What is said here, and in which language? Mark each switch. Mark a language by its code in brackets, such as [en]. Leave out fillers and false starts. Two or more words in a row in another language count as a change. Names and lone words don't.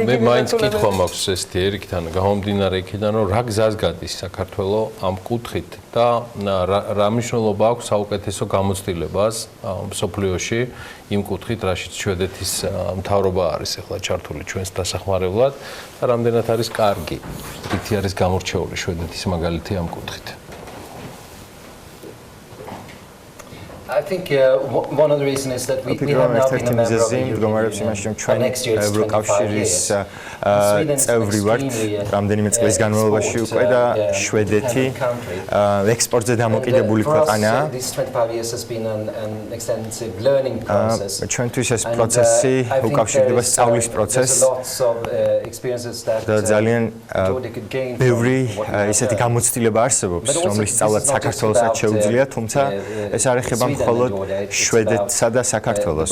[ka] მე მაინც კითხვა მაქვს ესეთი ერიკთან გამომდინარე იქიდან რომ რა გზას გადის საქართველოს ამ კუთხით და რა მნიშვნელობა აქვს საუკეთესო გამოცდილებას მსოფლიოში იმ კუთხით რაშიც შვედეთის მთავრობა არის ახლა ჩართული ჩვენს დასახმარებლად და რამდენად არის კარგი რითი არის გამორჩეული შვედეთის მაგალითი ამ კუთხით [en] I think one of the reasons is that we have now been a member of the European Union. [ka] ევროკავშირის წევრი ვართ რამდენიმე წლის განმავლობაში უკვე და შვედეთი ექსპორტზე დამოკიდებული ქვეყანაა. ჩვენთვის ეს პროცესი უკავშირდება სწავლის პროცესს და ძალიან ბევრი ისეთი გამოცდილება არსებობს, რომლის სწავლაც საქართველოსაც შეუძლია, თუმცა ეს არ ეხება მხოლოდ შვედეთსა და საქართველოს.